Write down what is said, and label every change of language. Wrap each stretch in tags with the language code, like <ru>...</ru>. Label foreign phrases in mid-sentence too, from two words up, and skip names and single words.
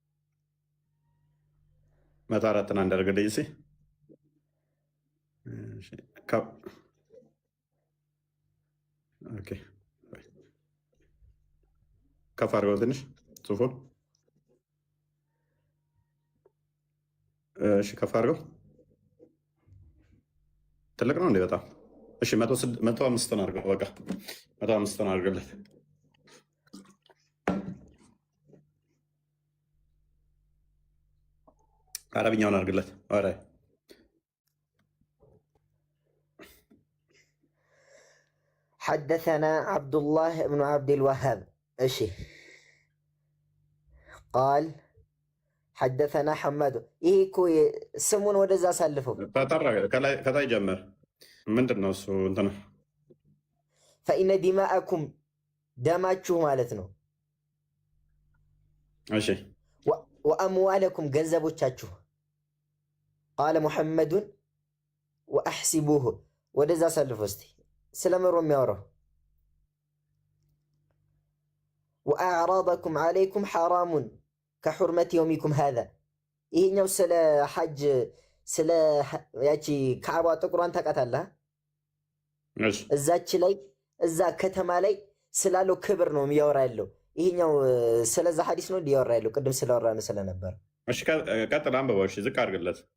<am>104 እንዳደርግልኝ እሺ ኦኬ ከፍ አድርገው ትንሽ ጽሑፉን። እሺ ከፍ አድርገው። ትልቅ ነው እንዴ? በጣም እሺ 105 አድርገው። በቃ 105 አድርገለት። አረብኛውን አድርግለት። ኧረ</am> <ar>حدثنا عبد الله بن عبد الوهاب እሺ قال حدثنا حماد</ar> <am>ይሄ እኮ ስሙን ወደዛ አሳልፈው ከላይ ጀመር። ምንድን ነው እሱ? እንትን</am> <ar>فإن دماءكم</ar> <am>ደማችሁ ማለት ነው። እሺ وأموالكم ገንዘቦቻችሁ</am> <ar>قال محمد وأحسبوه</ar> <am>ወደዛ አሳልፈው እስቲ ስለምሮ የሚያወራው</am> <ar>وأعراضكم عليكم حرام كحرمة يومكم هذا</ar> <am>ይሄኛው ስለ ሐጅ ስለ ያቺ ካዕባ ጥቁሯን ታውቃታለህ? እዛች ላይ እዛ ከተማ ላይ ስላለው ክብር ነው የሚያወራ ያለው። ይሄኛው ስለዛ ሐዲስ ነው ሊያወራ ያለው ቅድም ስለወራን ስለነበር። እሺ ቀጥል አንብበው። እሺ ዝቅ አድርግለት።</am>